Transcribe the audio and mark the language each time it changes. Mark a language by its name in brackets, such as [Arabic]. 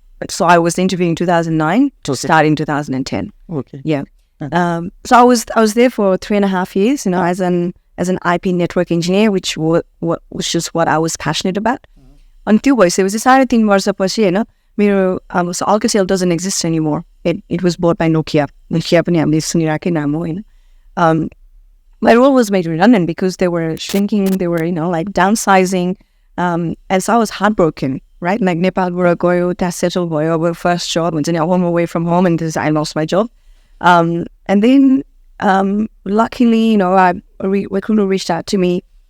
[English] So I was interviewing in 2009 to start in 2010. Okay. Yeah. So I was there for 3.5 years, as an IP network engineer, which was just what I was passionate about. And [Nepali] त्यो भइसकेपछि 3.5 वर्षपछि होइन मेरो [English] so Alcatel doesn't exist anymore. It was bought by Nokia. [Nepali] Nokia पनि हामीले सुनिराखेकै नाम हो होइन. [English] My role was made redundant because they were shrinking, they were, like downsizing. And so I was heartbroken, right? Like [Nepali] Nepalबाट गयो, त्यहाँ settle भयो, [English] first job, [Nepali] हुन्छ नि [English] home away from home, and I lost my job. And then luckily, a recruiter reached out to me.